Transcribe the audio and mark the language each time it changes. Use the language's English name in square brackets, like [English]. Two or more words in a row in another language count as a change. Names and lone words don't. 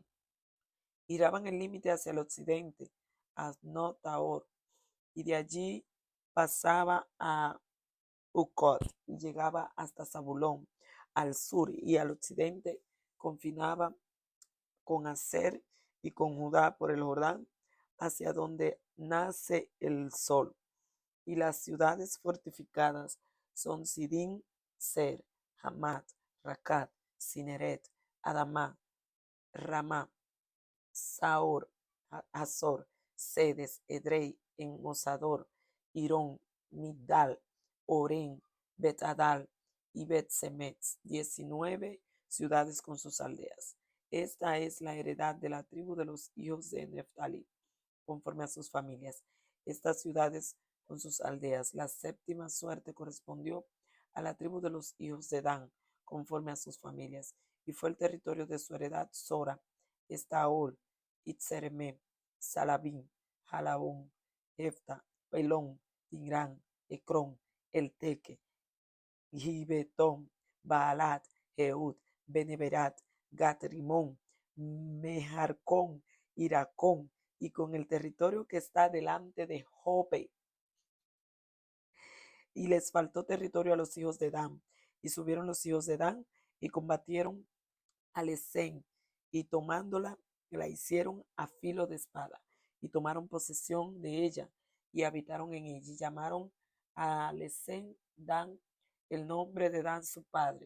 [Spanish] Giraban el límite hacia el occidente, a Notaor, y de allí pasaba a Ucot y llegaba hasta Zabulón. Al sur y al occidente confinaba con Aser y con Judá por el Jordán, hacia donde nace el sol. Y las ciudades fortificadas son Sidín, Ser, Hamat, Racat, Cineret, Adamá, Ramá, Saor, Hazor, Sedes, Edrei, en Mosador, Irón, Migdal, Orén, Bet-Adal y Bet-Semetz, 19 ciudades con sus aldeas. Esta es la heredad de la tribu de los hijos de Neftali, conforme a sus familias. Estas ciudades con sus aldeas. La séptima suerte correspondió a la tribu de los hijos de Dan, conforme a sus familias, y fue el territorio de su heredad Sora, Estaol, Itzeremé, Salabín, Jalabón, Hefta, Pelón, Tirán, Ecrón, Elteque, Gibetón, Baalat, Jeud, Beneberat, Gatrimón, Mejarcón, Iracón, y con el territorio que está delante de Jope. Y les faltó territorio a los hijos de Dan. Y subieron los hijos de Dan y combatieron a Lesén, y tomándola, la hicieron a filo de espada, y tomaron posesión de ella, y habitaron en ella, y llamaron a Lesén Dan, el nombre de Dan su padre.